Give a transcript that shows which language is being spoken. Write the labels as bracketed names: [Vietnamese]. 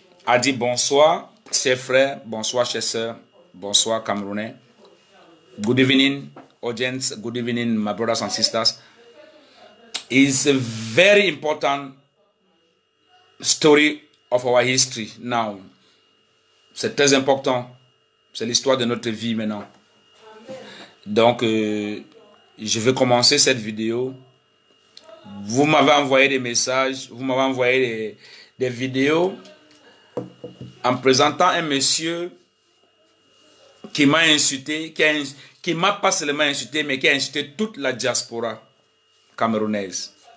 [French] a dit bonsoir, chers frères, bonsoir, chers sœurs, bonsoir, Camerounais. [English] Good evening, audience. Good evening, my brothers and sisters. It's a very important story of our history now. [French] C'est très important. C'est l'histoire de notre vie maintenant. Donc, je vais commencer cette vidéo. Vous m'avez envoyé des messages, vous m'avez envoyé des vidéos en présentant un monsieur qui m'a insulté, qui m'a pas seulement insulté, mais qui a insulté toute la diaspora camerounaise.